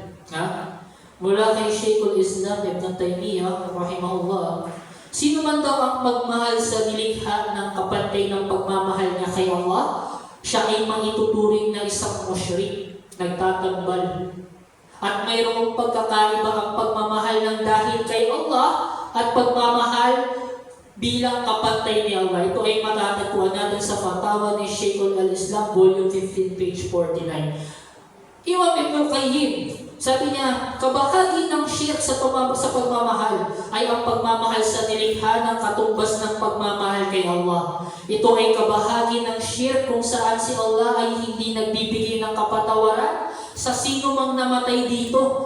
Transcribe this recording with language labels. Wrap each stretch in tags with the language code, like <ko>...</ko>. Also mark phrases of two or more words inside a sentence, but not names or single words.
<tl>Mula kay Shaykhul Islam Ibn Taymiyyah, rahimahullah, sino man daw ang magmahal sa nilikha ng kapantay ng pagmamahal niya kay Allah, siya ay maituturing na isang musyrik, nagtatambal At mayroong pagkakaiba ang pagmamahal ng dahil kay Allah at pagmamahal bilang kapantay ni Allah. Ito ay matatagpuan natin sa Fatawa ni Sheikhul al-Islam, volume 15, page 49. Imam Ibn Qayyim, sabi niya, kabahagi ng shirk sa pagmamahal ay ang pagmamahal sa nilikha ng katumbas ng pagmamahal kay Allah. Ito ay kabahagi ng shirk kung saan si Allah ay hindi nagbibigay ng kapatawaran sa sino mang namatay dito.</tl>